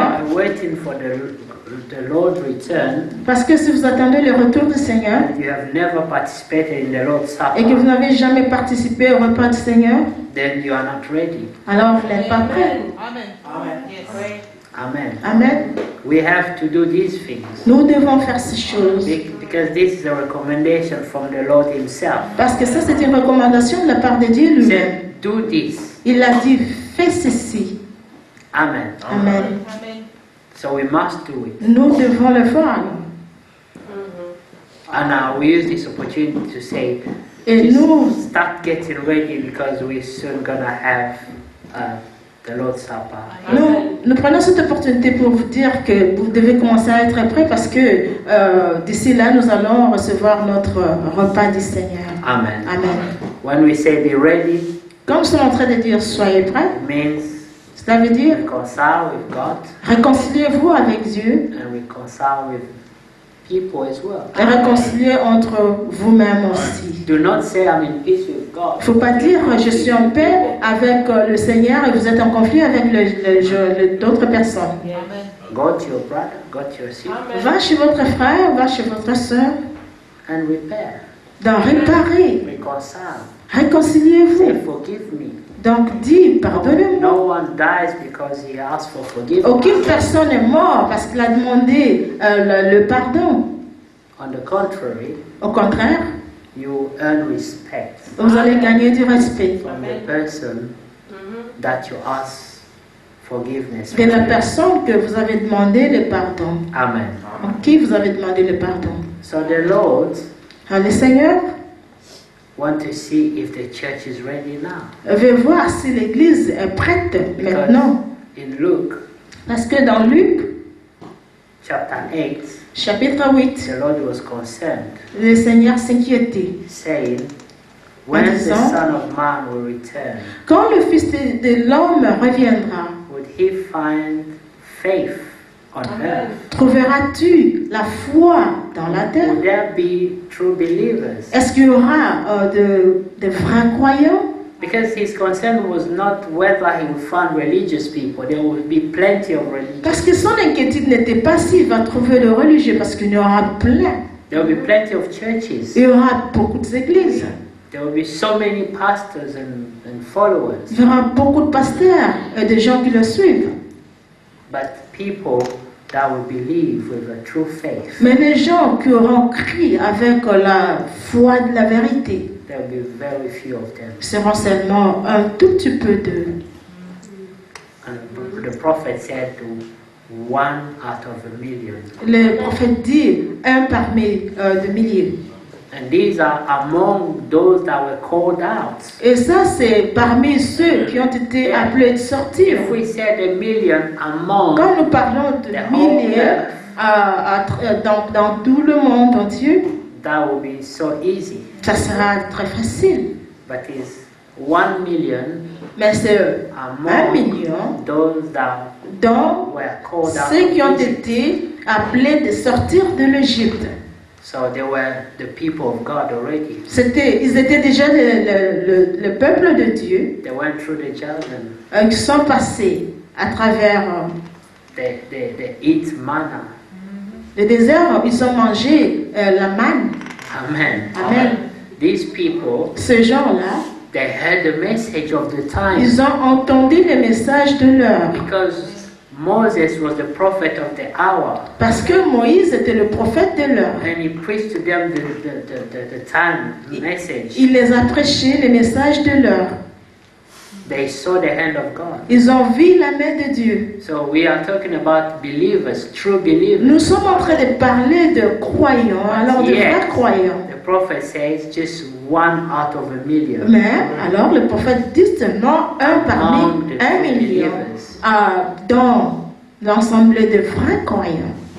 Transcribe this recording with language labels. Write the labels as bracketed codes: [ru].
[en] are waiting for the Lord's return, [fr] Parce que si vous attendez le retour du Seigneur [en] and you have never participated in the Lord's [fr] et que vous [en] Supper, [fr] n'avez jamais participé au repas du Seigneur, [en] then you are not ready. [fr] alors vous n'êtes pas prêt. [en] Amen. Yes. Amen. Amen. We have to do these things. [fr] Nous devons faire ces choses. [en] Because this is a recommendation from the Lord Himself. [fr] Parce que ça, c'est une recommandation de la part de Dieu [en] He [fr] lui-même. [en] said, do this. [fr] Il a dit, fais ceci. Amen. Amen. Amen. [en] So we must do it. [fr] Nous devons le faire. [en] And now we use this opportunity to say, [fr] Et [en] just [fr] nous, [en] start getting ready because we're soon gonna have the Lord's Supper. [fr] nous prenons cette opportunité pour vous dire que vous devez commencer à être prêts parce que d'ici là, nous allons recevoir notre repas du Seigneur. Amen. Amen. [en] When we say be ready, [fr] Comme nous sommes en train de dire, soyez prêts, [en] it means [fr] cela veut dire [en] reconcile with God [fr] réconciliez-vous avec Dieu [en] and reconcile with people as well. [fr] et réconciliez entre vous-même aussi. [en] Do not say I'm in peace with God. [fr] Il ne faut pas dire je suis en paix avec le Seigneur et vous êtes en conflit avec d'autres personnes. Amen. [en] Go to your brother, go to your sister, [fr] Va chez votre frère, va chez votre soeur, [en] and repair. [fr] donc réparez, [en] Reconcile. [fr] réconciliez-vous. [en] Say, forgive me. [fr] Donc dis pardonnez-moi. [en] No one dies because he asked for forgiveness. [fr] Aucune personne n'est morte parce qu'il a demandé le pardon. [en] On the contrary, [fr] Au contraire, [en] you earn respect [fr] vous allez gagner du respect [en] from the person that you ask forgiveness [fr] de la [en] from. [fr] personne que vous avez demandé le pardon. Amen. En qui vous avez demandé le pardon. [en] So the Lord [fr] Alors, le Seigneur [en] want to see if the church is ready now. [fr] veut voir si l'Église est prête maintenant. [en] In Luke [fr] Parce que dans Luc, [en] chapter 8, [fr] chapitre 8, [en] the Lord was concerned, [fr] le Seigneur s'inquiétait. [en] saying, when the [fr] disant, [en] Son of Man will return, [fr] Quand le Fils de l'homme reviendra, [en] would he find faith on earth? [fr] trouveras-tu la foi dans la terre? [en] Would there be true believers? [fr] Est-ce qu'il y aura de vrais croyants? [en] Because his concern was not whether he would find religious people. There will be plenty of religious. [fr] Parce que son inquiétude n'était pas s'il va trouver le religieux, parce qu'il y aura plein. [en] There will be plenty of churches. [fr] Il y aura beaucoup d'églises. [en] There will be so many pastors and followers. [fr] Il y aura beaucoup de pasteurs et de gens qui le suivent. [en] But people that will believe with a true faith, [fr] Mais les gens qui auront cru avec la foi de la vérité [en] there will be very few of them. [fr] seront seulement un tout petit peu d'eux. [en] And the prophet said to 1 out of a million. [fr] Le prophète dit un parmi de milliers. [en] And these are among those that were called out. [fr] Et ça, c'est parmi ceux qui ont été appelés de sortir. [en] If we said a million among [fr] Quand nous parlons de [en] the whole [fr] milliers [en] earth, [fr] dans tout le monde entier, [en] that will be so easy. [fr] ça sera très facile. [en] But it's 1 million [fr] Mais c'est 1 [en] among [fr] million [en] those that [fr] dans [en] were called out [fr] ceux qui ont [en] of Egypt. [fr] été appelés de sortir de l'Égypte. [en] So they were the people of God already. [fr] Ils étaient déjà le peuple de Dieu [en] They went through the Jordan. [fr] qui sont passés à travers [en] They eat manna. [fr] le désert. Ils ont mangé la manne. Amen. Amen. [en] These people, [fr] Ces gens-là, [en] they heard the message of the time. [fr] ils ont entendu les messages de l'heure. [en] Because Moses was the prophet of the hour. [fr] Parce que Moïse était le prophète de l'heure. [en] And he preached to them the time message. [fr] Il les a prêchés les messages de l'heure. [en] They saw the hand of God. [fr] Ils ont vu la main de Dieu. [en] So we are talking about believers, true believers. [fr] Nous sommes en train de parler de croyants, alors de vrais croyants. [en] The prophet says just 1 out of a million. [fr] Mais alors le prophète dit seulement un parmi [en] Among the [fr] 1 [en] true [fr] million [en] believers. [fr] dans l'ensemble de vrais croyants.